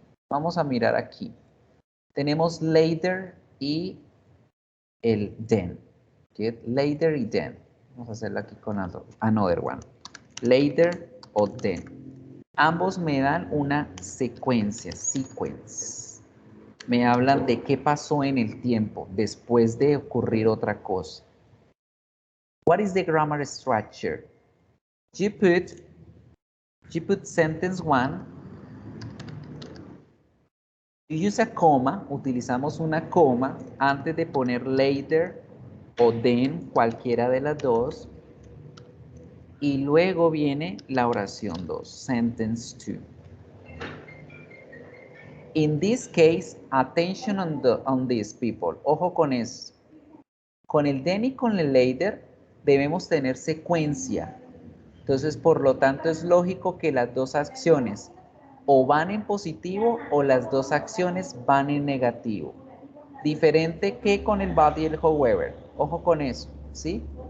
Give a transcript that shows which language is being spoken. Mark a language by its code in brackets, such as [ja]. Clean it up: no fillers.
[es] Vamos a mirar aquí. Tenemos later y el then. Later y then. Vamos a hacerlo aquí con [en] another one. [es] Later o then. Ambos me dan una secuencia, sequence. Me hablan de qué pasó en el tiempo después de ocurrir otra cosa. [en] What is the grammar structure? You put sentence one. You use a comma, [es] utilizamos una coma antes de poner later o then, cualquiera de las dos. Y luego viene la oración 2, [en] sentence 2. [es] In this case, attention on this, people. Ojo con eso. Con el then y con el later debemos tener secuencia. Entonces, por lo tanto, es lógico que las dos acciones o van en positivo o las dos acciones van en negativo. Diferente que con el but y el however. Ojo con eso, ¿sí?